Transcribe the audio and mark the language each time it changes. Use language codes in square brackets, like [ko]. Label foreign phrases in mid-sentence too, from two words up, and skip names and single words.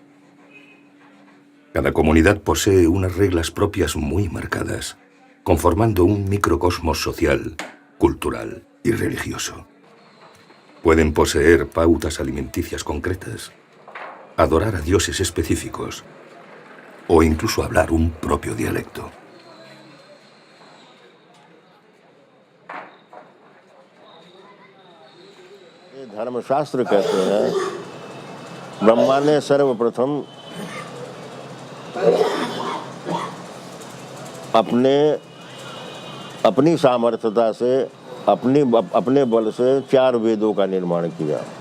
[es] Cada comunidad posee unas reglas propias muy marcadas, conformando un microcosmos social, cultural y religioso. Pueden poseer pautas alimenticias concretas, adorar a dioses específicos o incluso hablar un propio dialecto. [hi] धर्मशास्त्र कहते हैं ब्रह्मा ने सर्वप्रथम अपनी सामर्थ्यता से अपने बल से 4 वेदों का निर्माण किया।